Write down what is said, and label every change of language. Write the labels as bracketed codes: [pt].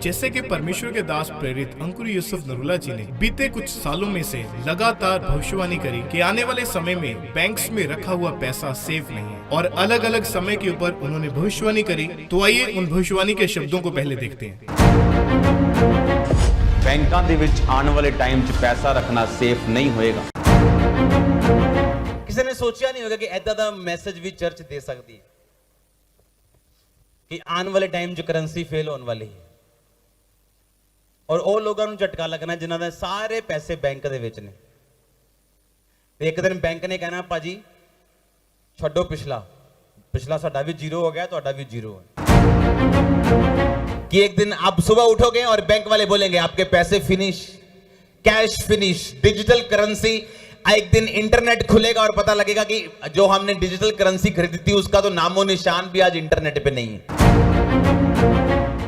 [hi] जैसे कि परमेश्वर के दास प्रेरित अंकुर यूसुफ नरूला जी ने बीते कुछ सालों में से लगातार भविष्यवाणी करी कि आने वाले समय में बैंक्स में रखा हुआ पैसा सेफ नहीं है, और अलग अलग समय के ऊपर उन्होंने भविष्यवाणी करी। तो आइए उन भविष्यवाणी के शब्दों को पहले देखते हैं। [pa] ਬੈਂਕਾਂ ਦੇ ਵਿੱਚ ਆਉਣ ਵਾਲੇ ਟਾਈਮ 'ਚ ਪੈਸਾ ਰੱਖਣਾ ਸੇਫ ਨਹੀਂ ਹੋਏਗਾ। ਕਿਸੇ ਨੇ ਸੋਚਿਆ ਨਹੀਂ ਹੋਗਾ ਕਿ ਐਦਾਂ ਦਾ ਮੈਸੇਜ ਵੀ ਚਰਚ ਦੇ ਸਕਦੀ ਹੈ ਕਿ ਆਉਣ ਵਾਲੇ ਟਾਈਮ 'ਚ ਕਰੰਸੀ ਫੇਲ ਹੋਣ ਵਾਲੀ ਹੈ, ਔਰ ਉਹ ਲੋਕਾਂ ਨੂੰ ਝਟਕਾ ਲੱਗਣਾ ਜਿਨ੍ਹਾਂ ਦੇ ਸਾਰੇ ਪੈਸੇ ਬੈਂਕ ਦੇ ਵਿੱਚ ਨੇ। ਤੇ ਇੱਕ ਦਿਨ ਬੈਂਕ ਨੇ ਕਹਿਣਾ ਭਾਜੀ ਛੱਡੋ ਪਿਛਲਾ ਸਾਡਾ ਵੀ ਜ਼ੀਰੋ ਹੋ ਗਿਆ, ਤੁਹਾਡਾ ਵੀ ਜ਼ੀਰੋ ਹੈ। [hi] कि एक दिन आप सुबह उठोगे और बैंक वाले बोलेंगे आपके पैसे finish, cash finish, digital currency. एक दिन इंटरनेट खुलेगा और पता लगेगा कि जो हमने डिजिटल करेंसी खरीदी थी उसका तो नामो निशान भी आज इंटरनेट पे नहीं है।